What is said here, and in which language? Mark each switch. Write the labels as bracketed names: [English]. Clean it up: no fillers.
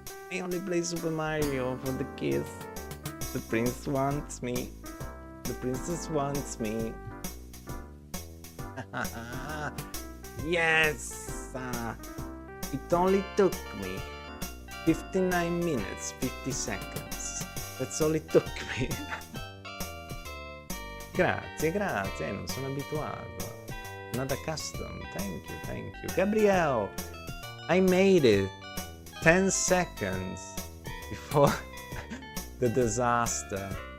[English] I only play Super Mario for the kiss. The prince wants me. The princess wants me. Yes! It only took me 59 minutes, 50 seconds. That's all it took me. [Italian] Grazie, non sono abituato. [English] Not accustomed. Thank you. Gabrielle, I made it 10 seconds before the disaster.